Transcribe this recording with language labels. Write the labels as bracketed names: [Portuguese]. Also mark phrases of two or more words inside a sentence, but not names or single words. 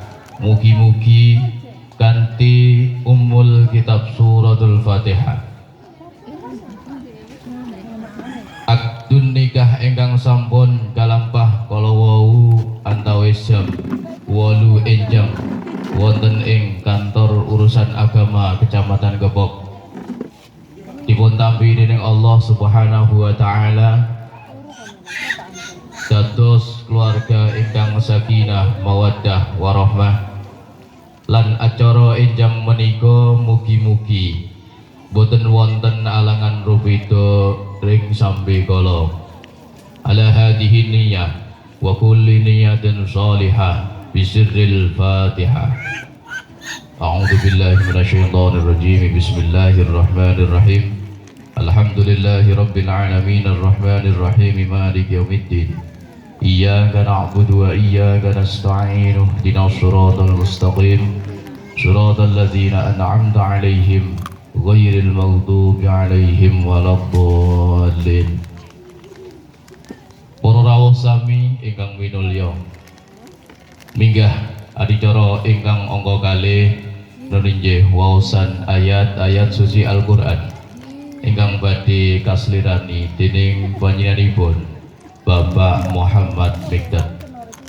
[Javanese] Mugi-mugi kanthi [Arabic] أم الكتاب سورة الفاتحة [Javanese] akdun nikah ingkang sampun kalampah kala wau antawis jam 8 enjang wonten ing kantor urusan agama Kecamatan Gebok dipun tampi dening [Arabic] الله سبحانه وتعالى [Javanese] dados keluarga ingkang [Arabic] سكينة مودة ورحمة [Javanese] lan acara enjang menika mugi-mugi boten wonten alangan rubeda ring sambe kala [Arabic] على هذه النية وكل نية صالحة بسر الفاتحة. أعوذ بالله من الشيطان الرجيم. بسم الله الرحمن الرحيم الحمد لله رب العالمين الرحمن الرحيم مالك يوم الدين. إياك نعبد وإياك نستعين. اهدنا الصراط المستقيم صراط الذين أنعمت عليهم غير المغضوب عليهم ولا الضالين. [Javanese] Para rawuh sami ingkang minulya, minggah adicara ingkang angka kalih nulinggih waosan ayat-ayat suci Al-Qur'an ingkang badhe kaslirani dening panjenenganipun Bapak Muhammad Mikdad.